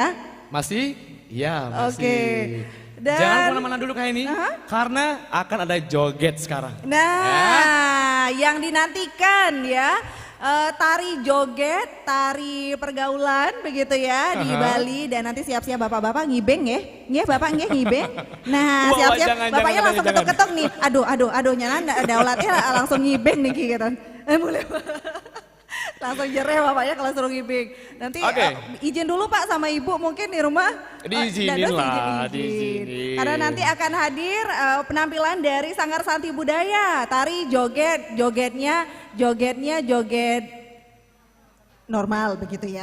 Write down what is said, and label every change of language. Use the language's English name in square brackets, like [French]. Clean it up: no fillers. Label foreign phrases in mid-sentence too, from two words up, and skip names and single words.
[Indonesian] Masih? Iya, masih. Oke. Dan- Jangan kemana-mana dulu kayak ini, karena akan ada joget sekarang. Nah, yang dinantikan ya, tari joget, tari pergaulan begitu ya di Bali, dan nanti siap-siap bapak-bapak ngibeng ya, [Balinese] nggih bapak nggih ngibeng. [Indonesian] Nah, Wah, siap-siap jangan, bapaknya jangan, langsung jangan. ketok-ketok nih. Aduh nyanan daulatnya langsung ngibeng nih gitu. Boleh. Langsung jereh bapaknya kalau suruh ngibing. Nanti Oke. izin dulu Pak sama Ibu mungkin di rumah. Diizinin Dados lah, izin. diizinin. Karena nanti akan hadir penampilan dari Sanggar Santi Budaya, tari joget, joget normal begitu ya.